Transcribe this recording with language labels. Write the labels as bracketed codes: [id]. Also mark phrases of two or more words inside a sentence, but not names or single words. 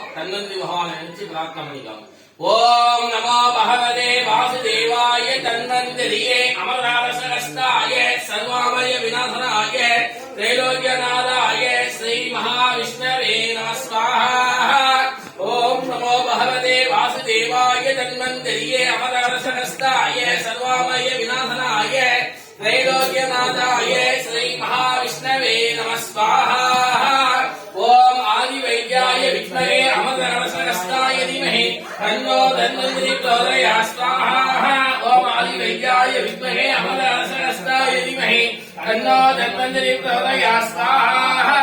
[ta] தன்வந்திரி பகவானை நினைச்சு பிரார்த்தனை பண்ணிக்கலாம். [sa] ओम् नमो भगवते वासुदेवाय धन्वन्तरये अमृतकलशहस्ताय सर्वामय विनाशनाय त्रैलोक्यनाथाय श्री महाविष्णवे नम स्वाहा. ओम् नमो भगवते वासुदेवाय धन्वन्तरये अमृतकलशहस्ताय सर्वामय विनाशनाय त्रैलोक्यनाथाय श्री महाविष्णवे नमः स्वाहा. ओम आदि वैद्याय विद्महे अमरगणसहस्राय धीमहि तन्नो धन्वन्तरि प्रचोदयात् स्वाहा. ओम आदि वैद्याय विद्महे अमरगणसहस्राय धीमहि तन्नो धन्वन्तरि प्रचोदयात् स्वाहा.